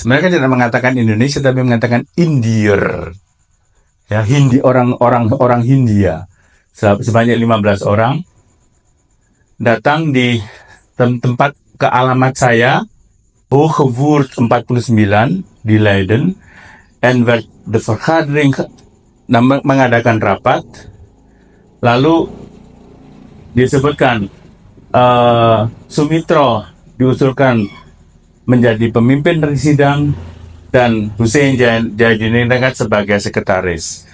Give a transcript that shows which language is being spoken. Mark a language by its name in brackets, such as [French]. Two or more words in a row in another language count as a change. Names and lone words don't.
[Indonesian] Mereka tidak mengatakan Indonesia tapi mengatakan Indiër. Ya, orang Hindia. Sebanyak 15 orang datang di tempat ke alamat saya Hogewoerd 49 di Leiden [Dutch] en werd de vergadering [Indonesian] mengadakan rapat. Lalu disebutkan Sumitro diusulkan menjadi pemimpin dari sidang dan Hussein Jayadiningrat sebagai sekretaris.